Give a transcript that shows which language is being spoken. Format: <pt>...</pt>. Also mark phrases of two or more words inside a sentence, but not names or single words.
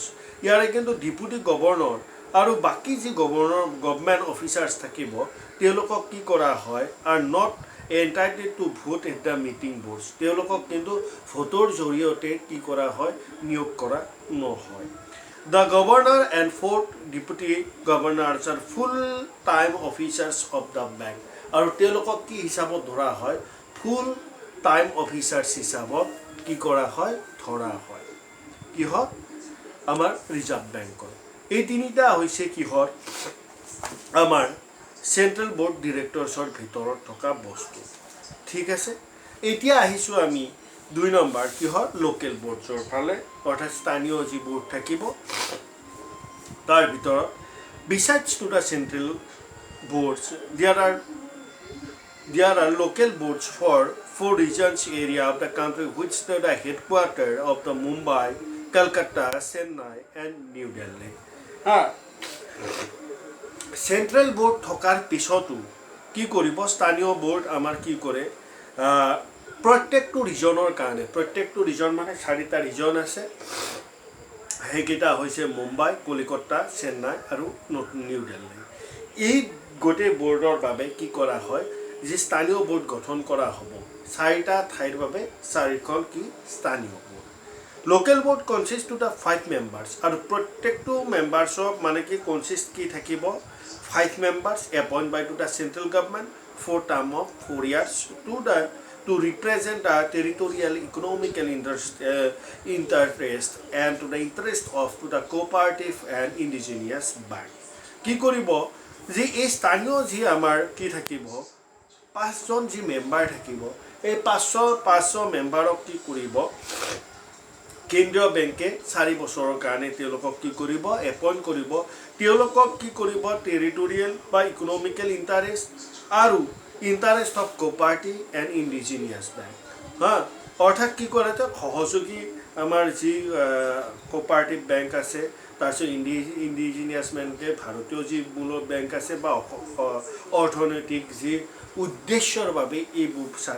<as>ইয়াৰে কিন্তু</as> <en>deputy governor</en> <as>আৰু বাকি যি</as> <en>government officers</en> <as>থাকিব তেওঁলোকক কি কৰা হয়</as> <en>are not entitled to vote at the meeting boards.</en> <as>তেওঁলোকক কিন্তু ভোটৰ জৰিয়তে কি কৰা হয় নিয়োগ কৰা নহয়</as> <en>The governor and 4 deputy governors are full-time officers of the bank.</en> <as>আৰু তেওঁলোকক কি হিচাপত ধৰা হয়</as> <en>full time officers</en> <as>হিচাপত কি কৰা হয় ধৰা হয় কিহত আমাৰ ৰিজাৰ্ভ বেংকৰ এই তিনিটা হৈছে কিহৰ আমাৰ চেণ্ট্ৰেল বৰ্ড ডিৰেক্টৰ্ছৰ ভিতৰত থকা বস্তু ঠিক আছে এতিয়া আহিছোঁ আমি 2 নম্বৰ কিহৰ</as> <en>local boards</en> <as>ফালে অৰ্থাৎ স্থানীয় যি বৰ্ড থাকিব তাৰ ভিতৰত</as> <en>besides to the central boards there are local boards for 4 regions area of the country which are the headquarters of the Mumbai, Calcutta, Chennai and New Delhi. Central board</en> <as>থকাৰ পিছতো কি কৰিব স্থানীয় board আমাৰ কি কৰে প্ৰত্যেকটো ৰিজনৰ কাৰণে প্ৰত্যেকটো ৰিজন মানে 4টা ৰিজন আছে হেকেটা হৈছে মুম্বাই কলিকতা চেন্নাই আৰু নিউ দিল্লী এই গোটেই boardৰ বাবে কি কৰা হয় যে স্থানীয় board গঠন কৰা হ'ব 4টা ঠাইৰ বাবে 4খন কি স্থানীয় board</as> <en>local board consists to the 5 members</en> <as>আৰু প্ৰত্যেকটো মেম্বাৰছক মানে কি consist কি থাকিব</as> <en>5 members appointed by to the central government for term of 4 years to represent the territorial economical interest and to the interest of to the cooperative and indigenous bank</en> <as>কি কৰিব যে এই স্থানীয় যি আমাৰ কি থাকিব 5জন যি মেম্বাৰ থাকিব এই 500 মেম্বাৰক কি কৰিব কেন্দ্ৰীয় বেংকে 4 বছৰৰ কাৰণে তেওঁলোকক কি কৰিব এপইণ্ট কৰিব তেওঁলোকক কি কৰিব টেৰিটৰিয়েল বা</as> <en>economical interest</en> <as>আৰু</as> <en>interest of cooperative and indigenous bank</en> <as>হা অৰ্থাৎ কি কৰে সহযোগী আমাৰ যি</as> <en>cooperative bank</en> <as>আছে তাৰপিছত</as> <en>indigenous bank</en> <as>ভাৰতীয় যি মূল বেংক আছে বা অৰ্থনৈতিক যি উদ্দেশ্যৰ বাবে এইবোৰ</as>